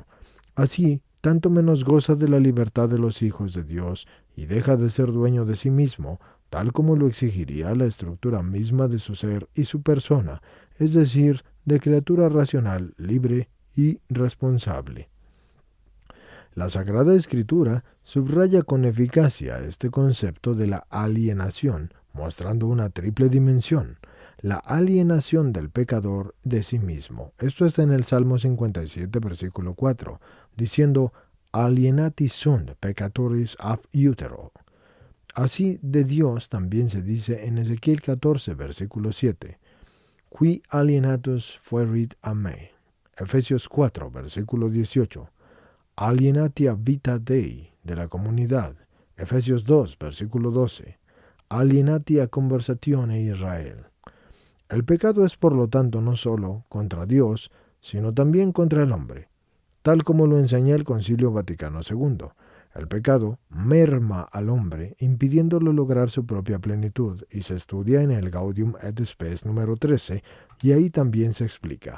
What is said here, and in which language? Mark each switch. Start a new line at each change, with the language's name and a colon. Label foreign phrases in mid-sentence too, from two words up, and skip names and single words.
Spanish: Así, tanto menos goza de la libertad de los hijos de Dios y deja de ser dueño de sí mismo, tal como lo exigiría la estructura misma de su ser y su persona, es decir, de criatura racional, libre y responsable. La Sagrada Escritura subraya con eficacia este concepto de la alienación, mostrando una triple dimensión: la alienación del pecador de sí mismo. Esto está en el Salmo 57, versículo 4, diciendo:
Latin: alienati sunt peccatoris ab utero.
Spanish: Así de Dios también se dice en Ezequiel 14, versículo 7,
Latin: qui alienatus fuerit a me.
Spanish: Efesios 4, versículo 18,
Latin: alienati a vita Dei,
Spanish: de la comunidad. Efesios 2, versículo 12,
Latin: alienati a conversatione Israel.
Spanish: El pecado es, por lo tanto, no solo contra Dios, sino también contra el hombre. Tal como lo enseña el Concilio Vaticano II, el pecado merma al hombre, impidiéndolo lograr su propia plenitud, y se estudia en el Gaudium et Spes número 13, y ahí también se explica.